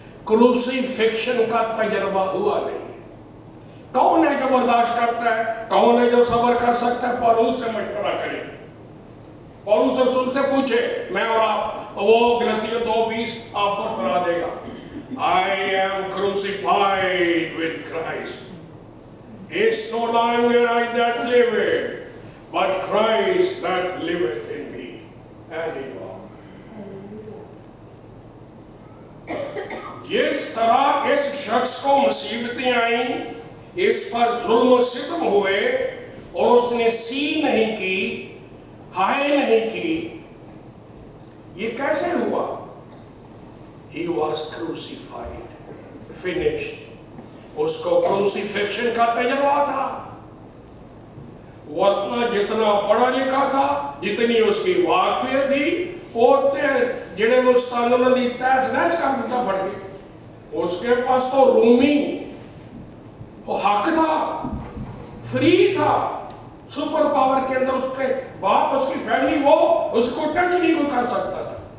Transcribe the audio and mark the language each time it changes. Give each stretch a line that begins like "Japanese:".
Hindi: क्रूसीफिक्शन का तजर्बा हुआ नहीं। कौन है जो बर्दाश्त करता है, कौन है जो सब्र कर सकता है? पौलुस से मशवरा करें, पौलुस रसूल से पूछे, मैं और आप, वो गलतियों 2:20 आपको सुना देगा।
English: I am crucified with Christ. It's no longer I that liveth, but Christ that liveth in me. And it was.
Hindi: जिस तरह इस शख्स को मुसीबतें आई, इस पर जुल्म सितम हुए और उसने सी नहीं की, हाय नहीं की, ये कैसे हुआ?
English: He was crucified, finished.
Hindi: उसको क्रूसीफिक्शन का तजर्बा था। वरना जितना पढ़ा लिखा था, जितनी उसकी वाकफियत थी,
Punjabi: ओते जेड़े उस्ताद ने तहस नहस कर दिता फड़ के।
Hindi: उसके पास तो रूमी वो हक था, फ्री था, सुपर पावर के अंदर उसके बाप, उसकी फैमिली, वो उसको टच नहीं कोई कर सकता था।